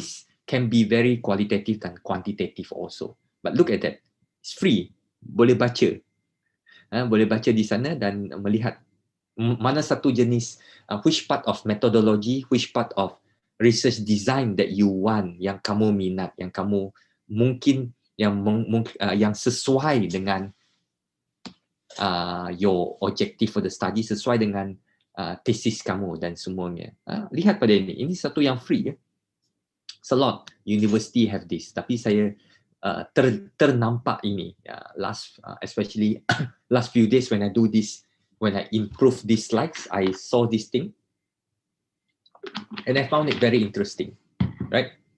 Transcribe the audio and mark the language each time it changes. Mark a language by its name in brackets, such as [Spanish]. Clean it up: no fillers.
[English] This can be very qualitative and quantitative also. But look at that, it's free. [Malay] Boleh baca. Boleh baca di sana dan melihat mana satu jenis, [English] which part of methodology, which part of research design that you want, [Malay] yang kamu minat, yang kamu mungkin yang sesuai dengan [English] your objective for the study, [Malay] sesuai dengan thesis kamu dan semuanya. Lihat pada ini satu yang free ya. [English] It's a lot university have this, [Malay] tapi saya ternampak ini [English] especially last few days when I do this, when I improve these slides, I saw this thing and I found it very interesting, right?